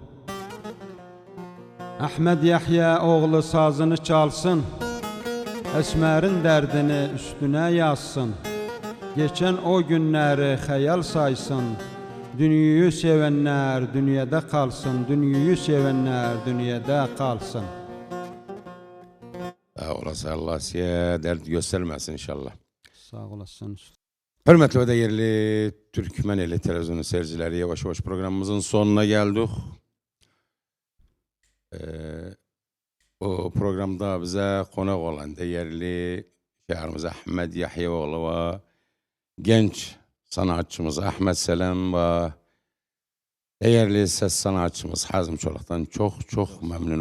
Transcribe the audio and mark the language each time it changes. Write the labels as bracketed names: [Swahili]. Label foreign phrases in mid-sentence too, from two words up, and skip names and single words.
[Azerbaijani] Ahmed Yahya oğlu sazını çalsın, Əsmərin dərdini üstünə yazsın, geçən o günləri xəyal saysın, dünyayı sevənlər dünyada qalsın, dünyayı sevənlər dünyada qalsın. [Turkish] Olasın, Allah size dert göstermesin inşallah. Sağ olasın. Hürmetli ve değerli Türkmeneli televizyonu seyircileri, yavaş yavaş programımızın sonuna geldik. O programda bize konak olan değerli şairimiz Ahmed Yahyaoğlu ve genç sanatçımız Ahmet Selam ve değerli ses sanatçımız Hazım Çolak'tan çok memnunum.